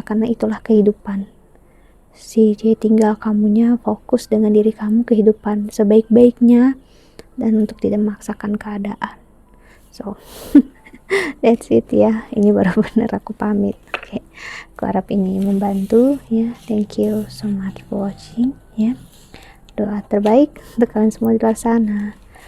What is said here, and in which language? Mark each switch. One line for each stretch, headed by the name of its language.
Indonesian: Karena itulah kehidupan. Jadi tinggal kamunya fokus dengan diri kamu, kehidupan sebaik-baiknya, dan untuk tidak memaksakan keadaan.
English: So that's it
Indonesian: ya. Ini baru bener aku pamit. Oke. Aku harap ini membantu ya.
English: Thank you so much for watching ya.
Indonesian: Doa terbaik untuk kalian semua di luar sana.